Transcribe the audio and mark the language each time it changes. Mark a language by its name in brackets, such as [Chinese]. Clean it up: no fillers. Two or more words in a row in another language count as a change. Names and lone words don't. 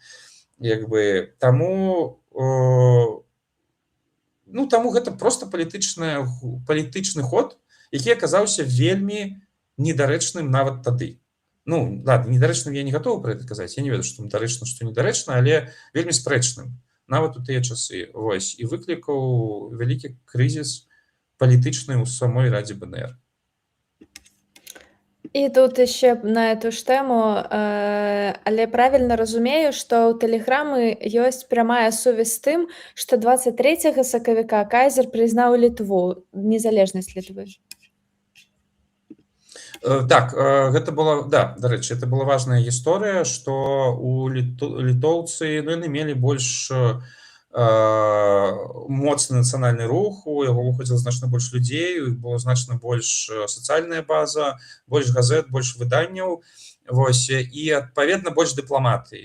[Belarusian] Як бы таму гэта просто палітычны ход, які аказаўся вельмі недарэчным нават тады. Ну, ладно, недарэчным я не гатовы пра гэта казаць, я не ведаю, што дарэчна, што недарэчна, але вельмі спрэчным, нават у тыя часы. Вось, і выклікаў вялікі крызіс палітычны ў самой Радзе БНР. І тут ще [Russian] на эту ж тему, [Belarusian] але правильно разумею, што ў тэлеграмы ёсць прямая сувязь з тым, што 23 сакавіка кайзер прызнаў Літву, незалежнасць Літвы. Так, гэта была, да, дарэчы, [Russian] это была важная [Belarusian] гісторыя, што у літоўцы, ну, яны мелі больш моцны нацыянальны рух, у яго выходзіла значна больш людзей, было значна больш сацыяльная база, больш газет, больш выданняў, вось, і адпаведна больш дыпламатыі.